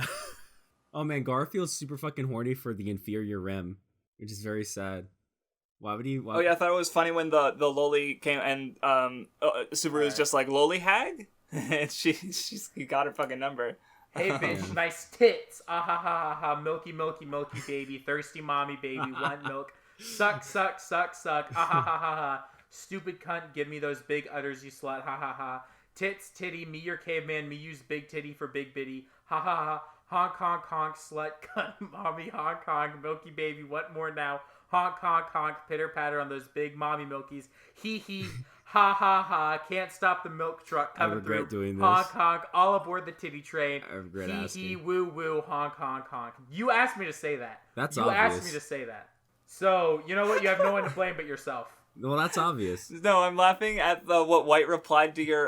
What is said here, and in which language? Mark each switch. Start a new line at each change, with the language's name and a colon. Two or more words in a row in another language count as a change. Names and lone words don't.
English: Oh man, Garfield's super fucking horny for the inferior Rem, which is very sad. Why would he? Why... Oh yeah, I thought it was funny when the loli came and Subaru was just like loli hag, and he got her fucking number. Hey bitch, nice tits. Ah ha ha ha ha. Milky, milky, milky baby. Thirsty mommy baby. Want milk. Suck, suck, suck, suck. Ah ha ha ha ha. Stupid cunt. Give me those big udders, you slut. Ha ha ha. Tits, titty. Me your caveman. Me use big titty for big bitty. Ha ha ha. Honk, honk, honk. Slut, cunt, mommy. Honk, honk. Milky baby. What more now? Honk, honk, honk. Pitter patter on those big mommy milkies. Hee hee. Ha ha ha. Can't stop the milk truck coming regret through. doing this. Honk, honk. All aboard the titty train. I regret Hee asking. hee, woo woo, honk, honk, honk. You asked me to say that. That's you obvious. asked me to say that. So, you know what? You have no one to blame but yourself. Well, that's obvious. No, I'm laughing at what White replied to your